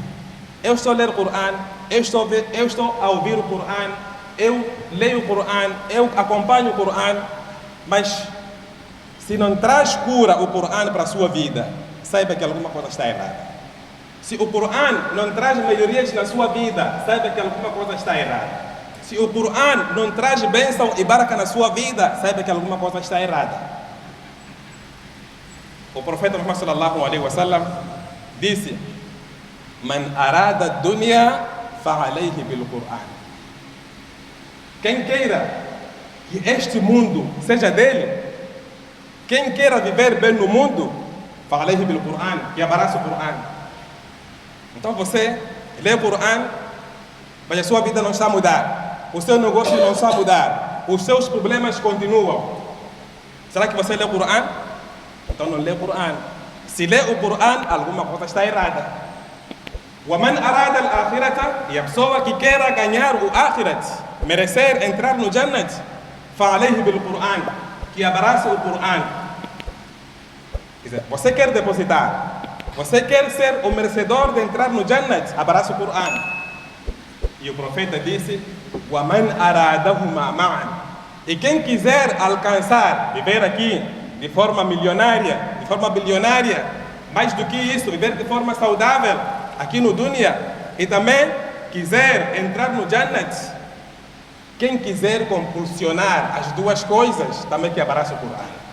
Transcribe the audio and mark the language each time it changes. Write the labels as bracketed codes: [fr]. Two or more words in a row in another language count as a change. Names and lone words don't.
[pt] Eu estou a ler o Corão, eu estou a ouvir o Corão, eu leio o Corão, eu acompanho o Corão, mas se não traz cura o Corão para a sua vida, saiba que alguma coisa está errada. Se o Corão não traz melhorias na sua vida, saiba que alguma coisa está errada. Se o Corão não traz bênção e baraka na sua vida, saiba que alguma coisa está errada. O profeta Muhammad [ar] صلى الله عليه وسلم [pt] disse: [ar] من أراد الدنيا فعليه بالقرآن. [pt] Quem queira que este mundo seja dele, quem queira viver bem no mundo, [ar] فعليه بالقرآن, [pt] que abraça o Qur'an. Então você lê o Qur'an, mas a sua vida não está a mudar. O seu negócio não está a mudar. Os seus problemas continuam. Será que você lê o Qur'an? Então não lê o Qur'an. Se lê o Qur'an, alguma coisa está errada. [ar] وَمَنْ أَرَادَ الْآخِرَةَ, [pt] e a pessoa que queira ganhar o Akhirat, merecer entrar no Jannat, [ar] فَعَلَيْهِ بِالْقُرْآنِ, [pt] que abraça o Qur'an. Quer dizer, você quer depositar, você quer ser o merecedor de entrar no Jannat, abraça o Qur'an. E o profeta disse: [ar] وَمَنْ أَرَادَهُمَا مَعًا, [pt] e quem quiser alcançar, viver aqui de forma milionária, de forma bilionária. Mais do que isso, viver de forma saudável aqui no Dunya e também quiser entrar no Jannat. Quem quiser compulsionar as duas coisas, também que abraça o Corão.